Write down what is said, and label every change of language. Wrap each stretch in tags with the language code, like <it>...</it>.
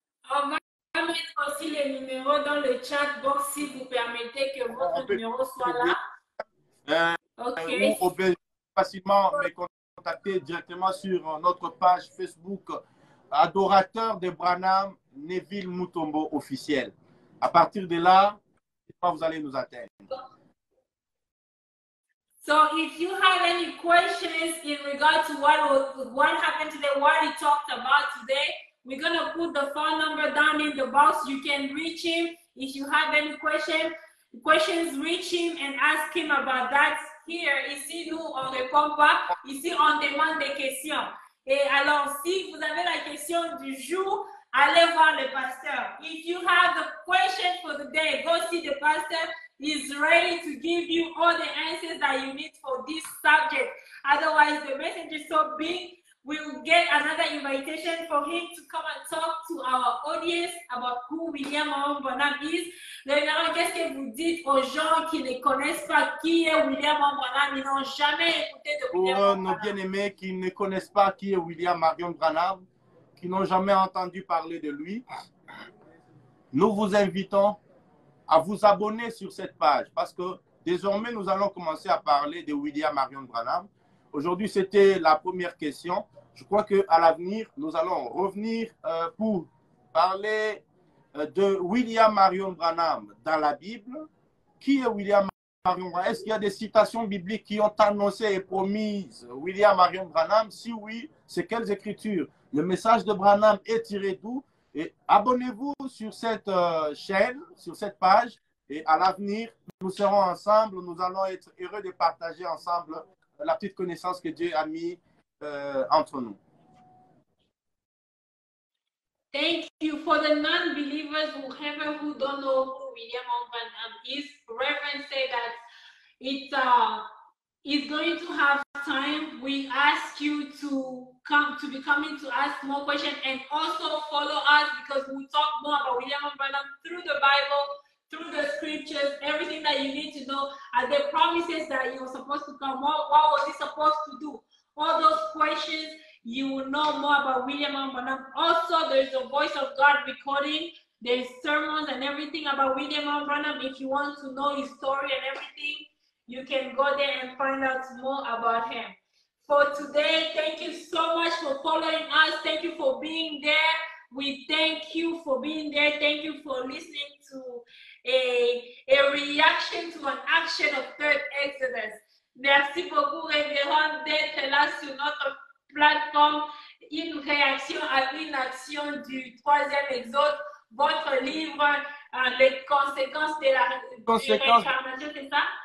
<fr>On va mettre aussi les numéros dans le chat box si vous permettez que votre numéro soit là. Ou on peut facilement me contacter directement sur notre page Facebook Adorateur de Branham Neville Mutombo officiel. À partir de là, vous allez nous atteindre.</fr> <en>So if you have any questions in regard to what happened today, what he talked about today, we're going to put the phone number down in the box. You can reach him. If you have any questions, reach him and ask him about that.</en> <fr>Here, ici, nous, on ne répond pas. Ici, on demande des questions. Et alors, si vous avez la question du jour, allez voir le pasteur.</fr> <en>If you have the question for the day, go see the pastor. He's ready to give you all the answers that you need for this subject. Otherwise, the message is so big, we will get another invitation for him to come and talk to our audience about who William Marion Branham is.</en> <fr>Révérend, qu'est-ce que vous dites aux gens qui ne connaissent pas qui est William Marion Branham? Ils n'ont jamais écouté de William Marion Branham. Pour nos bien-aimés qui ne connaissent pas qui est William Marion Branham, qui n'ont jamais entendu parler de lui, nous vous invitons à vous abonner sur cette page parce que désormais, nous allons commencer à parler de William Marion Branham. Aujourd'hui, c'était la première question. Je crois qu'à l'avenir, nous allons revenir pour parler de William Marion Branham dans la Bible. Qui est William Marion Branham? Est-ce qu'il y a des citations bibliques qui ont annoncé et promis William Marion Branham? Si oui, c'est quelles écritures? Le message de Branham est tiré d'où? Et abonnez-vous sur cette chaîne, sur cette page. Et à l'avenir, nous serons ensemble. Nous allons être heureux de partager ensemble la petite connaissance que Dieu a mis entre nous.</fr> <en>Thank you. For the non-believers, whoever who don't know who William Branham is, Reverend said that it's going to have time. We ask you to be coming to ask more questions and also follow us because we talk more about William Branham through the Bible, through the scriptures, everything that you need to know, and the promises that you were supposed to come. What was he supposed to do? All those questions, you will know more about William Branham. Also, there's a Voice of God recording. There's sermons and everything about William Branham. If you want to know his story and everything, you can go there and find out more about him. For today, thank you so much for following us. Thank you for being there. We thank you for being there. Thank you for listening to a reaction to an action of Third Exodus.</en> <fr>Merci beaucoup, Révérend, d'être là sur notre plateforme. Une réaction à une action du troisième exode. Votre livre, les conséquences de la réincarnation, c'est ça?</fr>